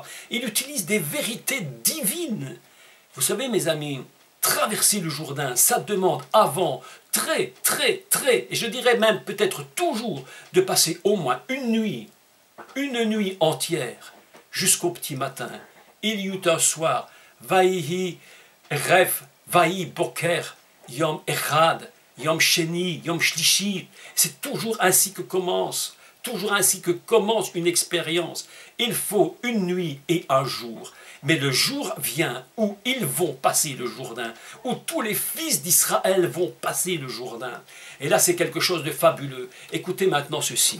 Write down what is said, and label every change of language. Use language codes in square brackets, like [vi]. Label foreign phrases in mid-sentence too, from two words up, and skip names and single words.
[fr] Il utilise des vérités divines. Vous savez, mes amis, traverser le Jourdain, ça demande avant très, et je dirais même peut-être toujours, de passer au moins une nuit entière, jusqu'au petit matin. Il y eut un soir, [he] ויהי ערב, ויהי בוקר, יום אחד, יום שני, יום שלישי. [fr] C'est toujours ainsi que commence une expérience. Il faut une nuit et un jour. Mais le jour vient où ils vont passer le Jourdain, où tous les fils d'Israël vont passer le Jourdain. Et là, c'est quelque chose de fabuleux. Écoutez maintenant ceci.